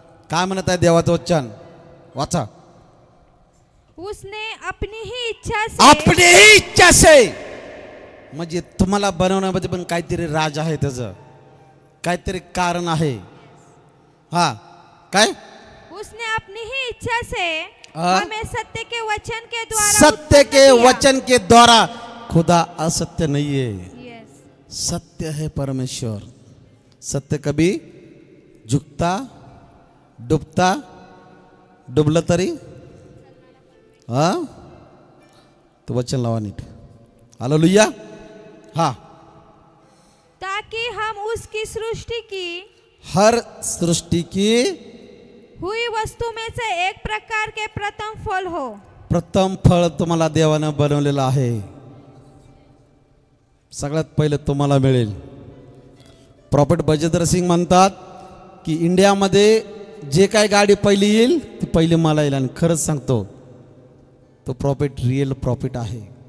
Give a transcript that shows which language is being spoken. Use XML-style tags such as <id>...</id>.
<mr>काय म्हणत आहे देवाचं वचन? वाचा.</mr> <hi>उसने अपनी ही इच्छा से,</hi> <mr>म्हणजे तुम्हाला बनवण्यामध्ये पण काहीतरी राज आहे, त्याचं काहीतरी कारण आहे. हा काय</mr> <hi>उसने अपनी ही इच्छा से हाँ। हमें सत्य के वचन के द्वारा सत्य उत्पन्न के किया। वचन के द्वारा, खुदा असत्य नहीं है,</hi> <en>Yes.</en> <hi>सत्य है परमेश्वर। सत्य कभी झुकता डुबता,</hi> <mr>डुबलं तरी हा तो वचन लावा नीट। हालेलुया। हा,</mr> <hi>ताकि हम उसकी सृष्टि की हर सृष्टि की हुई वस्तु में से एक प्रकार के प्रथम फल हो।</hi> <mr>प्रथम फळ तुम्हाला देवानं बनवलेलं आहे, सगळ्यात पहिले तुम्हाला मिळेल। प्रॉफेट बजेंद्र सिंग म्हणतात की इंडियामध्ये जे काय गाडी पहिली येईल ती पहिली मला येईल, आणि खरंच सांगतो तो प्रॉफिट रिअल प्रॉफिट आहे।</mr>